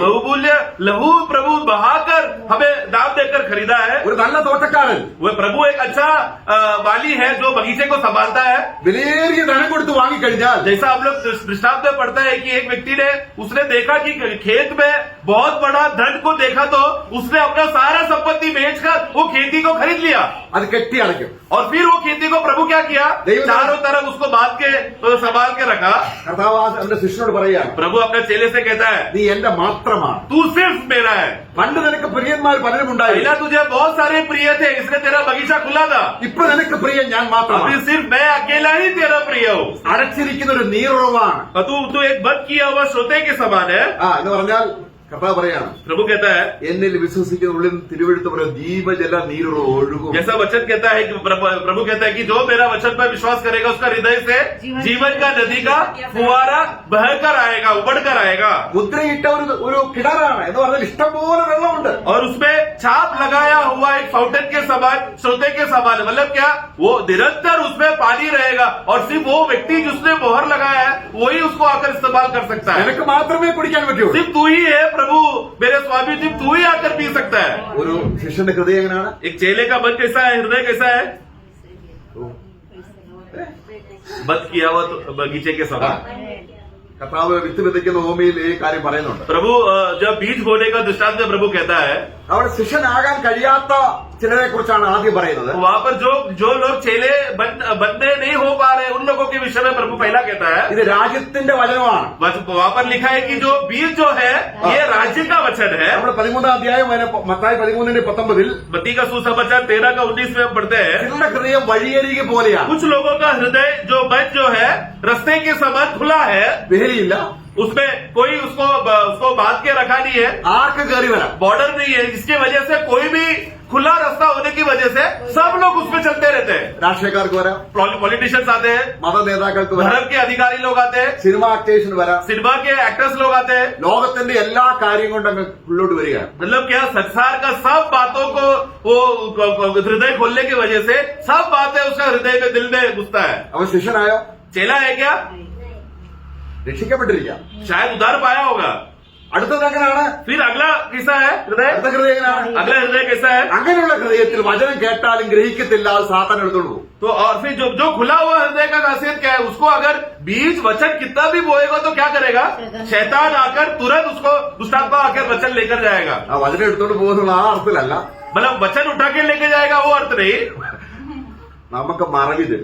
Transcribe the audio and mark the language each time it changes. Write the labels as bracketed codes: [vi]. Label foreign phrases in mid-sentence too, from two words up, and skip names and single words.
[hi] बहुमूल्य लहू प्रभु बहाकर हमें दाम देकर खरीदा है. [ml] ഒരു നല്ല തോട്ടക്കാരൻ [hi] वो प्रभु एक अच्छा वाली है जो बगीचे को संभालता है. [ml] വിലയേറിയ ധനം കൊടുത്ത് വാങ്ങിക്കഴിഞ്ഞാൽ [hi] जैसा हम लोग दृष्टांत में पढ़ता है कि एक व्यक्ति ने उसने देखा कि खेत में बहुत बड़ा धन को देखा तो उसने अपना सारा संपत्ति बेचकर वो खेती को खरीद लिया [ml] അത് കെട്ടി അടയ്ക്കും. [hi] और फिर वो खेती को प्रभु क्या किया? चारों तरफ उसको बांध के संभाल के रखा. [ml] കർത്താവ് അവന്റെ ശിഷ്യനോട് പറയുകയാണ്, [hi] प्रभु अपने चेले से कहता है [ml] നീ എന്റെ മാത്രമാണ്. [hi] तू सिर्फ मेरा है. [ml] പണ്ട് നിനക്ക് പ്രിയന്മാർ പലരും ഉണ്ടായി, [hi] पहला तुझे बहुत सारे प्रिय थे, इसलिए तेरा बगीचा खुला था. [ml] ഇപ്പൊ നിനക്ക് പ്രിയൻ ഞാൻ [hi] अभी [ml] മാത്രമാണ്. [hi] सिर्फ मैं अकेला ही तेरा प्रिय हूँ. [ml] അടച്ചിരിക്കുന്ന ഒരു നീറുറവാണ്. [hi] तू एक बंद किया हुआ श्रोते के समान है. [ml] എന്ന് പറഞ്ഞാൽ കർത്താവ് പറയാണ്, [hi] प्रभु कहता है, [ml] എന്നിൽ വിശ്വസിക്കുന്ന ഉള്ളിൽ തിരുവെഴുത്ത് പറയും ജീവജല നീരുറ ഒഴുകും. [hi] जैसा वचन कहता है कि प्रभु कहता है कि जो मेरा वचन पर विश्वास करेगा उसका हृदय से जीवन का नदी का फुवारा बहकर आएगा, उबड़ कर आएगा. [ml] മുദ്രയിട്ട ഒരു കിണറാണ് എന്ന് പറഞ്ഞാൽ ഇഷ്ടംപോലെ വെള്ളമുണ്ട്. [hi] और उसमें छाप लगाया हुआ एक फाउंटेन के समान, श्रोते के समान, मतलब क्या, वो निरंतर उसमें पानी रहेगा और सिर्फ वो व्यक्ति जिसने मोहर लगाया है वही उसको आकर इस्तेमाल कर सकता है. [ml] നിനക്ക് മാത്രമേ കുടിക്കാൻ പറ്റുള്ളൂ. [hi] सिर्फ तू ही है प्रभु, मेरे स्वामी, सिर्फ तू ही आकर पी सकता है. [ml] ഒരു ശിഷ്യന്റെ ഹൃദയം എങ്ങനെയാണ്? [hi] एक चेले का मन कैसा है, हृदय कैसा है? बंद किया हुआ तो बगीचे के समान. [ml] കർത്താവ് വിത്ത് വിതയ്ക്കുന്ന ഭൂമിയിൽ ഈ കാര്യം പറയുന്നുണ്ട്. [hi] प्रभु जब बीज बोने का दृष्टांत में प्रभु कहता है, [ml] അവിടെ ശിഷ്യനാകാൻ കഴിയാത്ത ചിലരെ കുറിച്ചാണ് ആദ്യം പറയുന്നത്. [hi] वहाँ पर जो लोग चेले बनने नहीं हो पा रहे उन लोगों के विषय में प्रभु पहला कहता है. [ml] ഇത് രാജ്യത്തിന്റെ വചനമാണ്. [hi] वहाँ पर लिखा है कि जो बीज जो है ये राज्य का वचन है. [ml] നമ്മുടെ 13 അധ്യായം മത്തായി 13:19 [hi] मत्ती का सुसमाचार 13 का 19 में हम पढ़ते हैं, [ml] ചിലരുടെ ഹൃദയം വഴിയരികെ പോലെയാണ്. [hi] कुछ लोगों का हृदय जो मन जो है रास्ते के समान खुला है, [ml] വേലിയില്ല, [hi] उसमें कोई उसको बांध के रखा नहीं है, [ml] ആർക്ക് കയറി വരാം. [hi] बॉर्डर नहीं है, जिसकी वजह से कोई भी खुला रास्ता होने की वजह से सब लोग उसमें चलते रहते हैं. [ml] രാഷ്ട്രീയക്കാർക്ക് വരാം, [hi] पॉलिटिशियंस आते हैं, [ml] മത നേതാക്കൾക്ക് വരാം, [hi] धर्म के अधिकारी लोग आते हैं, [ml] സിനിമ ആക്ടേഴ്സിന് വരാം. [hi] सिनेमा के एक्टर्स लोग आते हैं. [ml] ലോകത്തിന്റെ എല്ലാ കാര്യം കൊണ്ട് അങ്ങ് ഉള്ളോട്ട് വരികയാണ്. [hi] मतलब क्या, संसार का सब बातों को वो हृदय खोलने की वजह से सब बातें उसका हृदय में, दिल में घुसता है. [ml] അവൻ ശിഷ്യനായോ? [hi] चेला है क्या? [ml] രക്ഷിക്കപ്പെട്ടിരിക്കാം. [hi] शायद उधार पाया होगा. [ml] അടുത്തത് എങ്ങനെയാണ്? [hi] फिर अगला कैसा है हृदय? [ml] അടുത്ത ഹൃദയം എങ്ങനെയാണ്? [hi] अगला हृदय कैसा है? [ml] അങ്ങനെയുള്ള ഹൃദയത്തിൽ വചനം കേട്ടാലും ഗ്രഹിക്കത്തില്ല, അത് സാത്താൻ എടുത്തോണ്ട് പോകും. [hi] तो और फिर जो खुला हुआ हृदय का खासियत क्या है, उसको अगर बीज वचन कितना भी बोएगा तो क्या करेगा, शैतान आकर तुरंत उसको दुष्टात्मा आकर वचन लेकर जाएगा. [ml] ആ വചനം എടുത്തോണ്ട് പോകുന്നുള്ള ആ അർത്ഥത്തിലല്ല, [hi] मतलब वचन उठा के लेके जाएगा वो अर्थ नहीं. [ml] നമുക്ക് മറവി തരും.